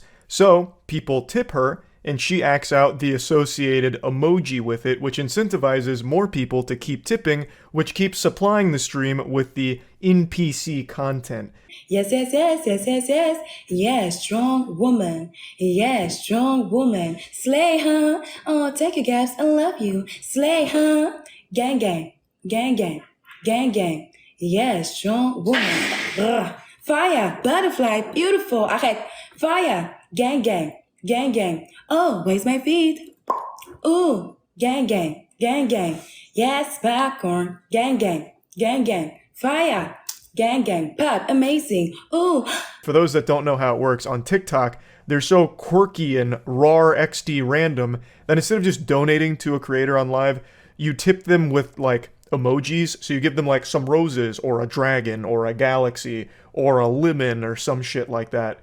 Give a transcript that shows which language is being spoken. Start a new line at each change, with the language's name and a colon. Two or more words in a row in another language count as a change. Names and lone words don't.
English: So people tip her, and she acts out the associated emoji with it, which incentivizes more people to keep tipping, which keeps supplying the stream with the NPC content. Yes, yes, yes, yes, yes, yes. Yes, strong woman. Yes, strong woman. Slay, huh? Oh, take your gaps. I love you. Slay, huh? Gang, gang. Gang, gang. Gang, gang. Yes, strong woman. Brr. Fire. Butterfly. Beautiful. Okay. Fire. Gang, gang. Gang, gang. Oh, where's my feet? Ooh. Gang, gang. Gang, gang. Yes, popcorn. Gang, gang. Gang, gang. Fire. Gang, gang, pop, amazing, ooh. For those that don't know how it works, on TikTok, they're so quirky and raw XD random that instead of just donating to a creator on live, you tip them with like emojis. So you give them like some roses or a dragon or a galaxy or a lemon or some shit like that.